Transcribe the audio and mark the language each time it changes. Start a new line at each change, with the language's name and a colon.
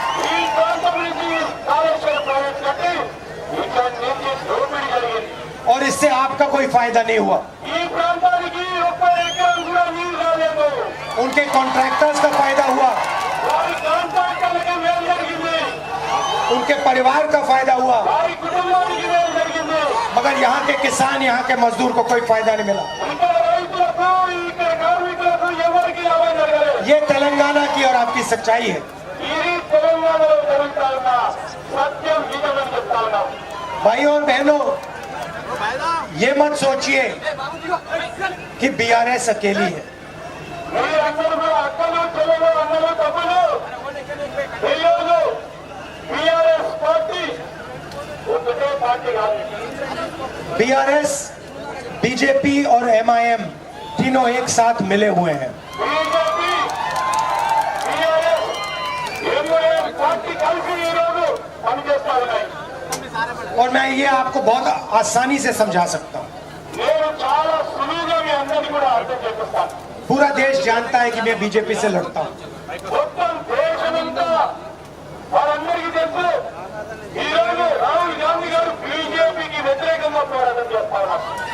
Telugu: ఈ ప్రాంతం నుంచి కాళేశ్వరం ప్రాజెక్టు కట్టి ఇక్కడ నుంచి దోపిడీ జరిగింది
Hindi: और इससे आपका कोई फायदा नहीं हुआ।
Telugu: ఈ ప్రాంతానికి ఒక్క ఎకరం కూడా నీళ్లు రాలేదు
Hindi: उनके कॉन्ट्रैक्टर्स का फायदा हुआ,
Telugu: వారి కాంట్రాక్టర్లకి మేలు జరిగింది
Hindi: उनके परिवार का फायदा हुआ,
Telugu: వారి కుటుంబానికి మేలు జరిగింది
Hindi: मगर यहाँ के किसान, यहाँ के मजदूर को कोई फायदा नहीं मिला।
Telugu: ఇక్కడ రైతులకు ఇక్కడ కార్మికులకు ఎవరికి లాభం జరగలేదు
Hindi: ये तेलंगाना की और आपकी सच्चाई है।
Telugu: ఇది తెలంగాణలో జరుగుతా ఉన్న సత్యం నిజమని చెప్తా ఉన్నాం
Hindi: भाइयों और बहनों, ये मत सोचिए कि बीआरएस अकेली है।
Telugu: మీరందరూ కూడా అక్కలు చెల్లెలు అన్నలు తమ్ములు పిల్లలు టీఆర్ఎస్ పార్టీ ఒకటే పార్టీ కాదు
Hindi: बीआरएस, बीजेपी और एमआईएम तीनों एक साथ मिले हुए हैं।
Telugu: బీజేపీ టీఆర్ఎస్ ఎంఐఎం పార్టీ కలిసి ఈరోజు పనిచేస్తా ఉన్నాయి
Hindi: और मैं ये आपको बहुत आसानी से समझा सकता हूँ।
Telugu: నేను చాలా సులువుగా మీ అందరికీ కూడా అర్థం చేపిస్తాను
Hindi: पूरा देश जानता है कि मैं बीजेपी से लड़ता हूँ।
Telugu: మొత్తం దేశమంతా వారందరికీ తెలుసు ఈరోజు రాహుల్ గాంధీ గారు బీజేపీకి వ్యతిరేకంగా పోరాటం చేస్తా ఉన్నారు